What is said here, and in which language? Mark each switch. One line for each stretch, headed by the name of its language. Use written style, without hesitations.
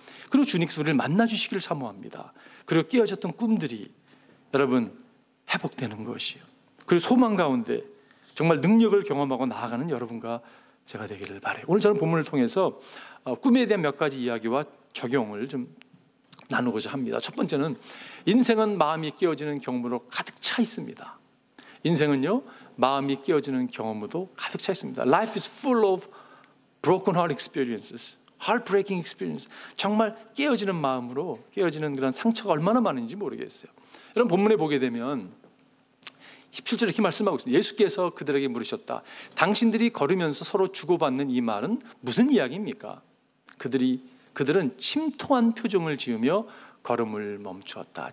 Korean: 그리고 주님께서 우리를 만나 주시기를 사모합니다. 그리고 깨어졌던 꿈들이 여러분 회복되는 것이요, 그리고 소망 가운데 정말 능력을 경험하고 나아가는 여러분과 제가 되기를 바라요. 오늘 저는 본문을 통해서 꿈에 대한 몇 가지 이야기와 적용을 좀 나누고자 합니다. 첫 번째는 인생은 마음이 깨어지는 경험으로 가득 차 있습니다. 인생은요, 마음이 깨어지는 경험으로 가득 차 있습니다.
English: Life is full of broken heart experiences, heartbreaking experiences.
Korean: 정말 깨어지는 마음으로 깨어지는 그런 상처가 얼마나 많은지 모르겠어요. 여러분, 본문에 보게 되면 17절에 이렇게 말씀하고 있습니다. 예수께서 그들에게 물으셨다. 당신들이 걸으면서 서로 주고받는 이 말은 무슨 이야기입니까? 그들은 침통한 표정을 지으며 걸음을 멈추었다.